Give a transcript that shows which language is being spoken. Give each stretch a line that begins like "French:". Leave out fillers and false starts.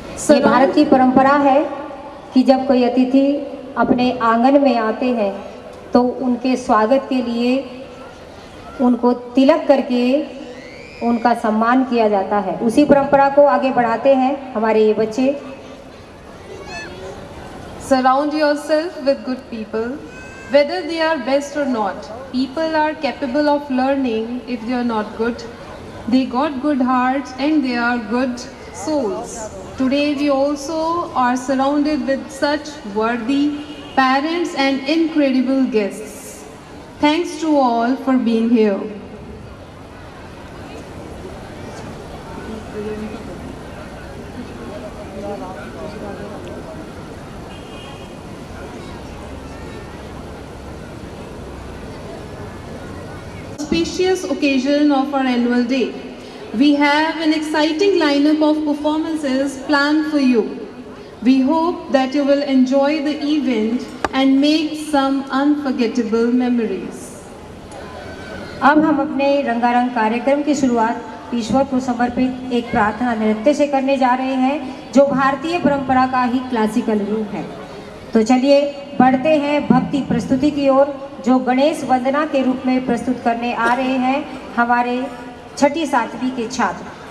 Hindi: ये भारत की परंपरा है कि जब कोई अतिथि अपने आंगन में आते हैं तो उनके स्वागत के लिए उनको तिलक करके उनका सम्मान किया जाता है। उसी परंपरा को आगे बढ़ाते हैं हमारे ये बच्चे।
English: Surround yourself with good people. Whether they are best or not, people are capable of learning if they are not good. They got good hearts and they are good souls. Today we also are surrounded with such worthy parents and incredible guests. Thanks to all for being here. Auspicious occasion of our annual day, we have an exciting lineup of performances planned for you. We hope that you will enjoy the event and make some unforgettable memories.
Hindi: अब हम अपने रंगारंग कार्यक्रम की शुरुआत ईश्वर को समर्पित एक प्रार्थना नृत्य से करने जा रहे हैं, जो भारतीय परंपरा का ही क्लासिकल रूप है। तो चलिए बढ़ते हैं भक्ति प्रस्तुति की ओर, जो गणेश वंदना के रूप में प्रस्तुत करने आ रहे हैं हमारे छठी सातवीं के छात्र।